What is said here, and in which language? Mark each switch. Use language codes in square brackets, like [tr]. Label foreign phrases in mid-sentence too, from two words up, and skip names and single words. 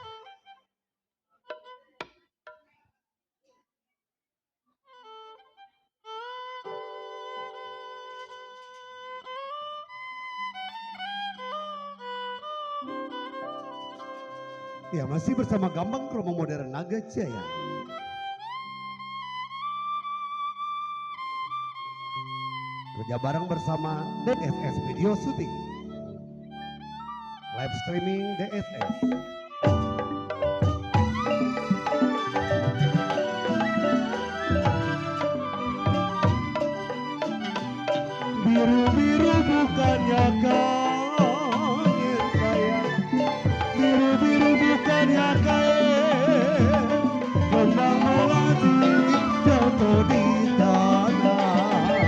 [id] Ya, masih bersama Gambang Kromo Modern Naga Jaya. Kerja bareng bersama DSS Video Shooting. [en] Live streaming DSS. [id] Biru-biru bukannya kau sayang, biru-biru bukannya kain, kembang melati jatuh di tanah.